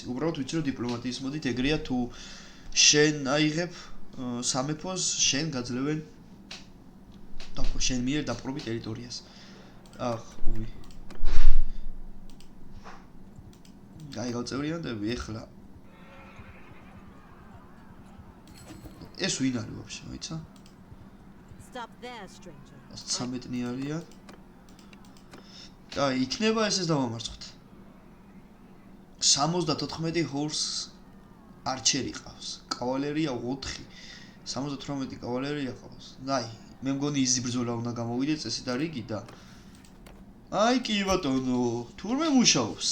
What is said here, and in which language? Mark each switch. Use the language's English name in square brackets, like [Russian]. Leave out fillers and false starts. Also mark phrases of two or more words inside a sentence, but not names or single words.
[Georgian] უბრალოდ ვიცი რომ დიპლომატიის მოდით ეგრეა თუ შენ აიღებ სამეფოს, შენ გაძლევენ შენ მიერ დაპყრობი ტერიტორიას. უი. აი გავწევრიანდები ეხლა. ეს ვინ არის ვაფშე, მოიცა? [English] Stop there, stranger. [Georgian] 13 არიან. აი, იქნება ეს დავამარცხოთ. 74 [English] horse archer [Georgian] ყავს. კავალერია 4. 78 კავალერია ყავს. აი, მე მგონი იზი ბრძოლა უნდა გამოვიდეთ წესით და რიგი და აი კი ბატონო, თურმე მუშაობს.